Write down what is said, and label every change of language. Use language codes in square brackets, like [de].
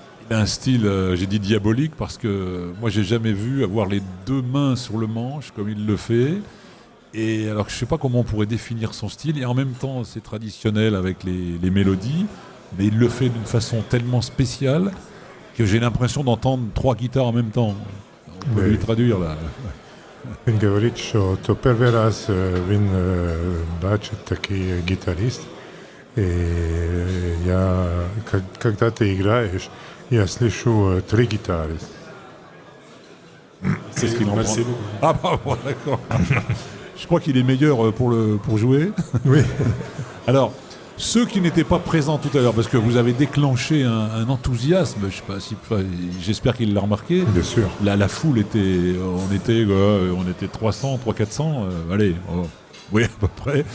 [fr] Il a un style, j'ai dit diabolique, parce que moi, j'ai jamais vu avoir les deux mains sur le manche comme il le fait. Et alors, je ne sais pas comment on pourrait définir son style, et en même temps, c'est traditionnel avec les mélodies. Mais il le fait d'une façon tellement spéciale que j'ai l'impression d'entendre trois guitares en même temps. On peut lui traduire là. [ru] Он говорит, что то первый раз [uk] він бачить такий [ru] гитарист, и когда ты играешь, я слышу три гитары. [fr] C'est ce qu'il en Merci prend. beaucoup. Ah bah bon, d'accord. Je crois qu'il est meilleur pour jouer. Oui. Alors, ceux qui n'étaient pas présents tout à l'heure, parce que vous avez déclenché un enthousiasme, je sais pas si, j'espère qu'il l'a remarqué. Bien sûr. La foule était, on était 300, 400, allez, oui à peu près,